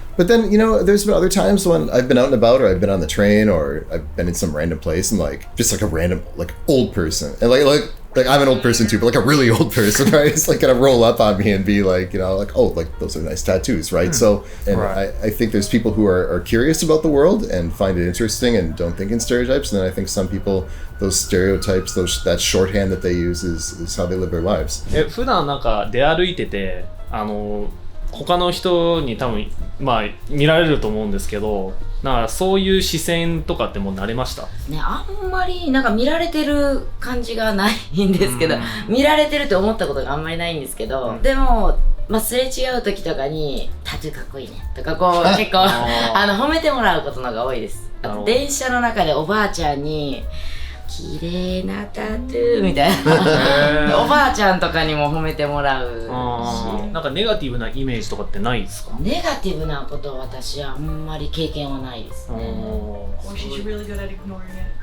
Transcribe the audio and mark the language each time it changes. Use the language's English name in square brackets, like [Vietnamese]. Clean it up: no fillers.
[English] But then, there's been other times when I've been out and about, or I've been on the train, or I've been in some random place, and like just like a random like old person, and like I'm an old person too, but like a really old person, right? It's like gonna roll up on me and be like, like, oh, like those are nice tattoos, right? So, and I think there's people who are curious about the world and find it interesting and don't think in stereotypes. And then I think some people, those stereotypes, that shorthand that they use is how they live their lives. [Japanese] 普段なんか出歩いてて、他の人に多分見られると思うんですけど、なんかそういう視線とかってもう慣れました？ね、あんまりなんか見られてる感じがないんですけど、見られてるって思ったことがあんまりないんですけど、でもすれ違う時とかにタトゥーかっこいいねとか結構褒めてもらうことのが多いです。あと電車の中でおばあちゃんに綺麗なタトゥーみたいなおばあちゃんとかにも褒めてもらうし、なんかネガティブなイメージとかってないですか？ネガティブなことは私はあんまり経験はないですね。 [English] Or she's really good at ignoring it.